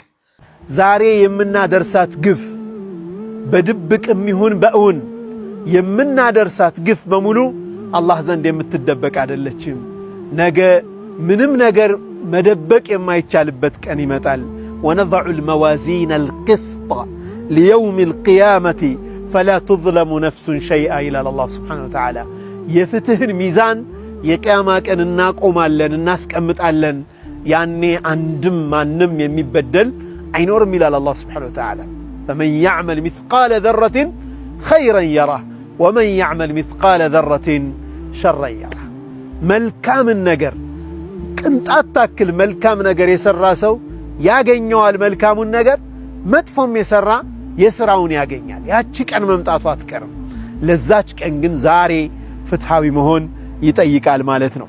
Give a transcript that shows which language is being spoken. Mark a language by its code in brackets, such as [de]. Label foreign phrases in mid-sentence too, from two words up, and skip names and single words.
[am] ዛሬ የምናደርሳት ግፍ በድብቅም ይሁን በእውን የምናደርሳት ግፍ በሙሉ አላህ ዘንድ የምትደበቅ አይደለችም። ነገ ምንም ነገር መደበቅ የማይቻልበት ቀን ይመጣል። [ar] ونضع الموازين القسط ليوم القيامة فلا تظلم نفس شيئا إلى الله سبحانه وتعالى [am] የፍትህን ሚዛን የቂያማ ቀን እናቆማለን እናስቀምጣለን። ያኔ አንድም ማንም የሚበደል አይኖርም ይላል አላህ [ar] سبحانه وتعالى فمن يعمل مثقال ذرة خيرا يره ومن يعمل مثقال ذرة شرا يره [am] መልካም ነገር ቅንጣት ታክል መልካም ነገር የሰራ ሰው ያገኘዋል መልካሙን ነገር፣ መጥፎም የሰራ የስራውን ያገኛል። ያቺ ቀን መምጣቷ አትቀርም። ለዛች ቀን ግን ዛሬ ፍትሃዊ መሆን ይጠይቃል ማለት ነው።